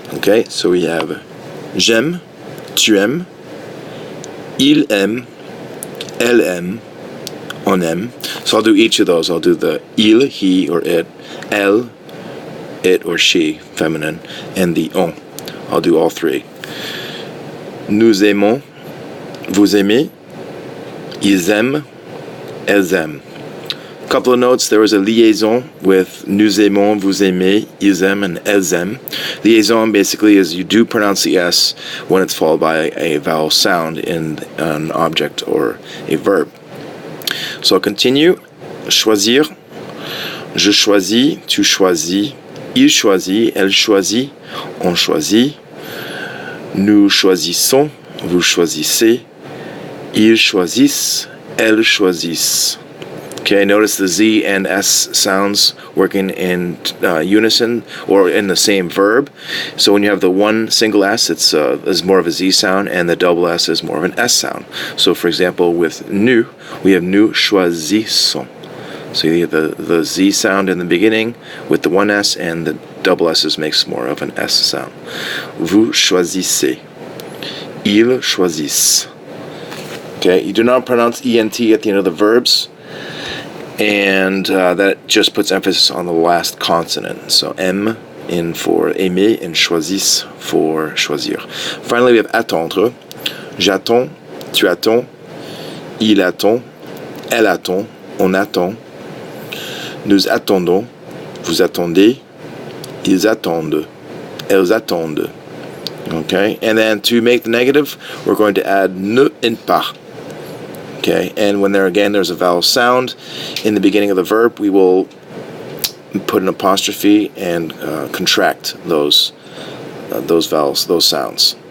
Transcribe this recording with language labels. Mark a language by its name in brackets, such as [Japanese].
[English] Okay, so we have [French] j'aime, tu aimes, il aime, elle aime, on aime. [English] So I'll do each of those. I'll do the il, he or it, elle, it or she, feminine, and the on. I'll do all three. [French] Nous aimons, vous aimez, ils aiment, elles aiment. [English] Couple of notes, there was a liaison with [French] nous aimons, vous aimez, ils aiment, and elles aiment. [English] Liaison basically is you do pronounce the S when it's followed by a vowel sound in an object or a verb. So I'll continue. [French] Choisir, je choisis, tu choisis, il choisit, elle choisit, on choisit. Nous choisissons, vous choisissez, ils choisissent, elles choisissent. [English] Okay, notice the Z and S sounds working in unison or in the same verb. So when you have the one single S, it's is more of a Z sound, and the double S is more of an S sound. So for example, with nous, we have [French] nous choisissons. [English] So you get the Z sound in the beginning with the one S, and the double S's makes more of an S sound. [French] Vous choisissez. Ils choisissent. [English] Okay, you do not pronounce ENT at the end of the verbs. And that just puts emphasis on the last consonant. So M in for aimer and choisissent for choisir. Finally, we have attendre. [French] J'attends, tu attends, il attend, elle attend, on attend. Nous attendons, vous attendez, ils attendent, elles attendent. [English] Okay, and then to make the negative, we're going to add ne and pas. Okay, and when there's a vowel sound in the beginning of the verb, we will put an apostrophe and contract those vowels, those sounds.